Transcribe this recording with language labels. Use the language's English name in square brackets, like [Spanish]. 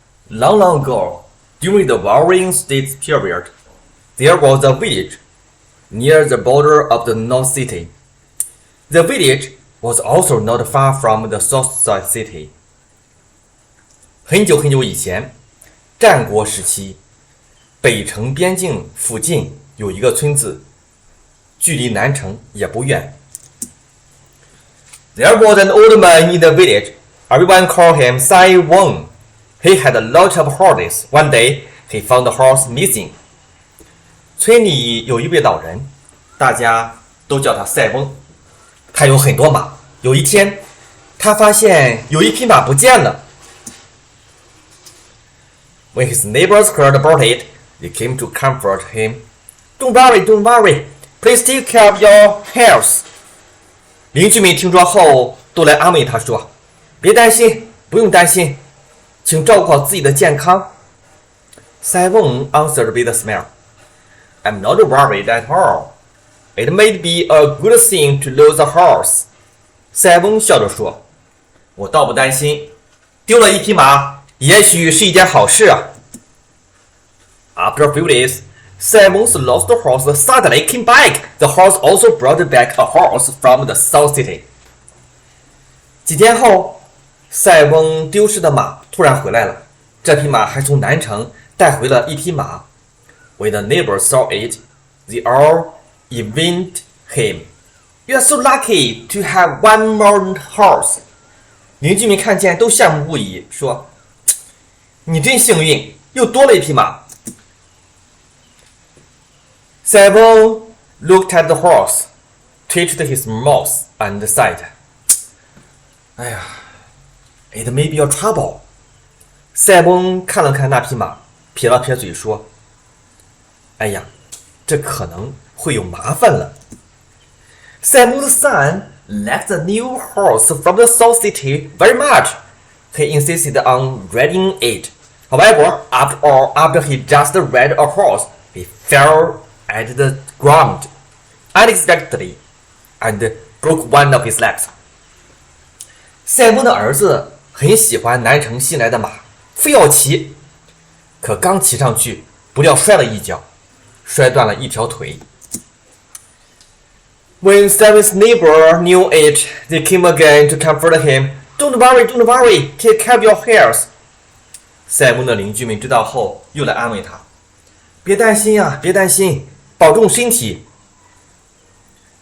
[English] Long, long ago, during the Warring States period, there was a village near the border of the North City. The village was also not far from the South City. [Chinese] 很久很久以前，战国时期，北城边境附近有一个村子，距离南城也不远。 [English] There was an old man in the village. Everyone called him Sai Weng. He had a lot of horses. One day, he found the horse missing. [Chinese] 村里有一位老人，大家都叫他塞翁。他有很多马。有一天，他发现有一匹马不见了。 [English] When his neighbors heard about it, they came to comfort him. Don't worry, don't worry. Please take care of your health. [Chinese] 邻居们听说后都来安慰他说：“别担心，不用担心，请照顾好自己的健康。” [English] Sai Weng answered with a smile. I'm not worried at all. It may be a good thing to lose a horse. [Chinese] 塞翁笑着说：“我倒不担心，丢了一匹马，也许是一件好事啊。” [English] After a few days, Sai Weng's lost horse suddenly came back. The horse also brought back a horse from the South City. [Chinese] 几天后，塞翁丢失的马突然回来了，这匹马还从南城带回了一匹马。 [English] When the neighbors saw it, they all envied him. You are so lucky to have one more horse. [Chinese] 邻居们看见都羡慕不已，说：“你真幸运，又多了一匹马。” [English] Sai Weng looked at the horse, twitched his mouth, and said, 哎呀 ，It may be a trouble. [Chinese] 塞翁看了看那匹马，撇了撇嘴说：“哎呀，这可能会有麻烦了。” [English] Sai Weng's son liked the new horse from the South City very much. He insisted on riding it. However, after he just rode a horse, he fell at the ground unexpectedly and broke one of his legs. [Chinese] 塞翁的儿子很喜欢南城新来的马，非要骑，可刚骑上去，不料摔了一跤，摔断了一条腿。 [English] When Sai-Weng's neighbor knew it, they came again to comfort him. Don't worry, don't worry, take care of your health. [Chinese] 塞翁的邻居们知道后，又来安慰他：“别担心啊，别担心，保重身体。”